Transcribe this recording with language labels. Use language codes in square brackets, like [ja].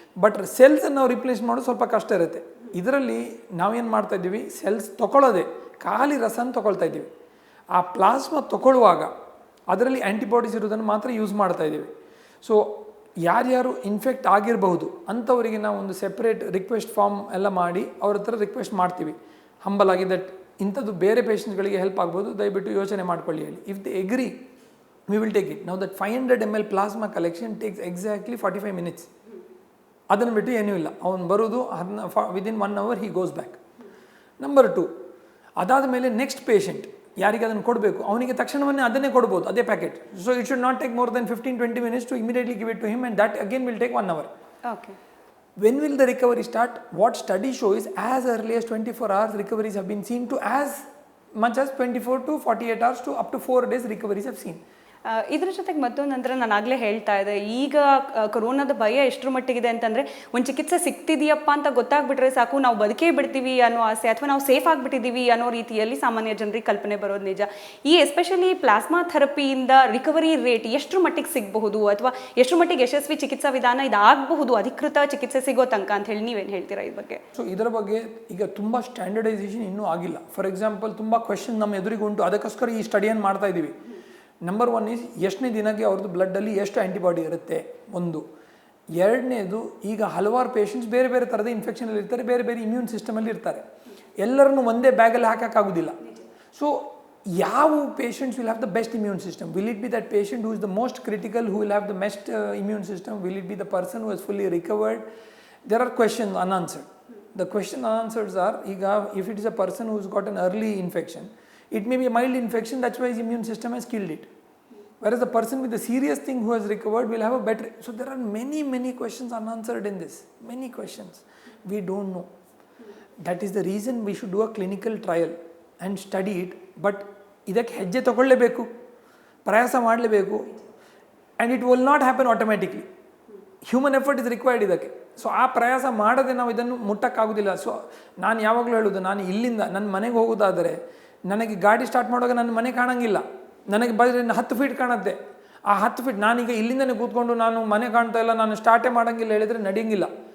[kn] But ಸೆಲ್ಸನ್ನು ನಾವು replace ಮಾಡೋದು ಸ್ವಲ್ಪ ಕಷ್ಟ ಇರುತ್ತೆ. ಇದರಲ್ಲಿ ನಾವೇನು ಮಾಡ್ತಾಯಿದ್ದೀವಿ, ಸೆಲ್ಸ್ ತೊಗೊಳ್ಳೋದೆ ಖಾಲಿ ರಸನ ತೊಗೊಳ್ತಾ ಇದ್ದೀವಿ. ಆ ಪ್ಲಾಸ್ಮಾ ತೊಗೊಳ್ಳುವಾಗ ಅದರಲ್ಲಿ ಆ್ಯಂಟಿಬಾಡೀಸ್ ಇರೋದನ್ನು ಮಾತ್ರ ಯೂಸ್ ಮಾಡ್ತಾ ಇದ್ದೀವಿ. ಸೊ ಯಾರ್ಯಾರು ಇನ್ಫೆಕ್ಟ್ ಆಗಿರಬಹುದು ಅಂಥವರಿಗೆ ನಾವು ಒಂದು ಸೆಪ್ರೇಟ್ ರಿಕ್ವೆಸ್ಟ್ ಫಾರ್ಮ್ ಎಲ್ಲ ಮಾಡಿ ಅವ್ರ ಹತ್ರ ರಿಕ್ವೆಸ್ಟ್ ಮಾಡ್ತೀವಿ ಹಂಬಲ್ ಆಗಿ ದಟ್ ಇಂಥದ್ದು ಬೇರೆ ಪೇಷಂಟ್ಸ್ಗಳಿಗೆ ಹೆಲ್ಪ್ ಆಗ್ಬೋದು, ದಯವಿಟ್ಟು ಯೋಚನೆ ಮಾಡ್ಕೊಳ್ಳಿ ಹೇಳಿ. [en] If they agree we will take it. Now that 500 ml plasma collection takes exactly 45 minutes. [kn] ಅದನ್ನು ಬಿಟ್ಟು ಏನೂ ಇಲ್ಲ, ಅವನು ಬರೋದು [en] Within 1 hour he goes back. [kn] Number 2, ಅದಾದ ಮೇಲೆ ನೆಕ್ಸ್ಟ್ ಪೇಷಂಟ್ ಯಾರಿಗೆ ಅದನ್ನು ಕೊಡಬೇಕು ಅವನಿಗೆ ತಕ್ಷಣವನ್ನೇ ಅದನ್ನೇ ಕೊಡ್ಬೋದು, ಅದೇ packet. [en] So it should not take more than 15-20 minutes to immediately give it to him and that again will take 1 hour. Okay. When will the recovery start? What study shows as early as 24 hours recoveries have been seen to as much as 24 to 48 hours to up to 4 days recoveries have seen. [kn] ಇದ್ರ ಜೊತೆಗೆ ಮತ್ತೊಂದು ನಂತರ ನಾನು ಆಗಲೇ ಹೇಳ್ತಾ ಇದ್ದೆ, ಈಗ ಕೊರೋನಾದ ಭಯ ಎಷ್ಟರ ಮಟ್ಟಿಗಿದೆ ಅಂತಂದರೆ ಒಂದು ಚಿಕಿತ್ಸೆ ಸಿಗ್ತಿದೆಯಪ್ಪ ಅಂತ ಗೊತ್ತಾಗ್ಬಿಟ್ರೆ ಸಾಕು, ನಾವು ಬದುಕೇ ಬಿಡ್ತೀವಿ ಅನ್ನೋ ಆಸೆ ಅಥವಾ ನಾವು ಸೇಫ್ ಆಗಿಬಿಟ್ಟಿದ್ದೀವಿ ಅನ್ನೋ ರೀತಿಯಲ್ಲಿ ಸಾಮಾನ್ಯ ಜನರಿಗೆ ಕಲ್ಪನೆ ಬರೋದು ನಿಜ. ಈ ಎಸ್ಪೆಷಲಿ ಪ್ಲಾಸ್ಮಾ ಥೆರಪಿಯಿಂದ ರಿಕವರಿ ರೇಟ್ ಎಷ್ಟರ ಮಟ್ಟಿಗೆ ಸಿಗಬಹುದು ಅಥವಾ ಎಷ್ಟರ ಮಟ್ಟಿಗೆ ಯಶಸ್ವಿ ಚಿಕಿತ್ಸಾ ವಿಧಾನ ಇದಾಗಬಹುದು ಅಧಿಕೃತ ಚಿಕಿತ್ಸೆ ಸಿಗೋ ತನಕ ಅಂತ ಹೇಳಿ ನೀವೇನು ಹೇಳ್ತೀರಾ ಈ ಬಗ್ಗೆ? ಸೊ ಇದರ ಬಗ್ಗೆ ಈಗ ತುಂಬ ಸ್ಟ್ಯಾಂಡರ್ಡೈಸೇಷನ್ ಇನ್ನೂ ಆಗಿಲ್ಲ. ಫಾರ್ ಎಕ್ಸಾಂಪಲ್ ತುಂಬ ಕ್ವೆಶನ್ ನಮ್ಮ ಎದುರಿಗೆ ಉಂಟು, ಅದಕ್ಕೋಸ್ಕರ ಈ ಸ್ಟಡಿಯನ್ನು ಮಾಡ್ತಾ ಇದ್ದೀವಿ. ನಂಬರ್ 1 ಈಸ್ ಎಷ್ಟನೇ ದಿನಕ್ಕೆ ಅವ್ರದ್ದು ಬ್ಲಡ್ಡಲ್ಲಿ ಎಷ್ಟು ಆ್ಯಂಟಿಬಾಡಿ ಇರುತ್ತೆ ಒಂದು. ಎರಡನೇದು, ಈಗ ಹಲವಾರು ಪೇಷಂಟ್ಸ್ ಬೇರೆ ಬೇರೆ ಥರದ ಇನ್ಫೆಕ್ಷನಲ್ಲಿ ಇರ್ತಾರೆ, ಬೇರೆ ಬೇರೆ ಇಮ್ಯೂನ್ ಸಿಸ್ಟಮಲ್ಲಿ ಇರ್ತಾರೆ, ಎಲ್ಲರನ್ನೂ ಒಂದೇ ಬ್ಯಾಗಲ್ಲಿ ಹಾಕೋಕ್ಕಾಗೋದಿಲ್ಲ. [en] So ಯಾವ patients will have the best immune system? Will it be that patient who is the most critical, who will have the best immune system? Will it be the person who is fully recovered? There are questions unanswered. The question answers are, ಈಗ if it is a person who has got an early infection, it may be a mild infection, that's why his immune system has killed it. Whereas the person with the serious thing who has recovered will have a better. So there are many questions unanswered in this. Many questions. We don't know. That is the reason we should do a clinical trial and study it. [kn] But ಇದಕ್ಕೆ ಹೆಜ್ಜೆ ತಗೊಳ್ಳೇಬೇಕು, ಪ್ರಯಾಸ ಮಾಡಲೇಬೇಕು. [en] And it will not happen automatically. Human effort is required ಇದಕ್ಕೆ. [kn] So ಆ ಪ್ರಯಾಸ ಮಾಡದೆ ನಾವು ಇದನ್ನು ಮುಟ್ಟಕ್ಕಾಗೋದಿಲ್ಲ. So ನಾನು ಯಾವಾಗಲೂ ಹೇಳೋದು, ನಾನು ಇಲ್ಲಿಂದ ನನ್ನ ಮನೆಗೆ ಹೋಗೋದಾದರೆ ನನಗೆ ಗಾಡಿ ಸ್ಟಾರ್ಟ್ ಮಾಡುವಾಗ ನನ್ನ ಮನೆ ಕಾಣಂಗಿಲ್ಲ, ನನಗೆ ಬರೀ 10 ಫೀಟ್ ಕಾಣುತ್ತೆ. ಆ 10 ಫೀಟ್ ನಾನೀಗ ಇಲ್ಲಿಂದನೇ ಕೂತ್ಕೊಂಡು ನಾನು ಮನೆ ಕಾಣ್ತಾ ಇಲ್ಲ, ನಾನು ಸ್ಟಾರ್ಟೇ ಮಾಡೋಂಗಿಲ್ಲ ಹೇಳಿದರೆ ನಡೆಯಂಗಿಲ್ಲ.